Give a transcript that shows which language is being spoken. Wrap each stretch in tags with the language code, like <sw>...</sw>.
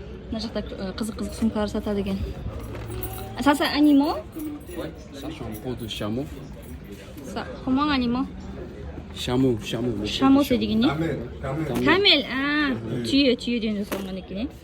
<kk>Мына жақта қызық сумкалар сатады екен.</kk> <fr>Ça c'est animaux? Ouais, ça c'est un pot de chameau. Ça, comment animaux? Chameau. Chameau c'est</fr> <kk>деген не?</kk> <en>Camel.</en> <kk>Ah, түйеден жасалған екен.</kk>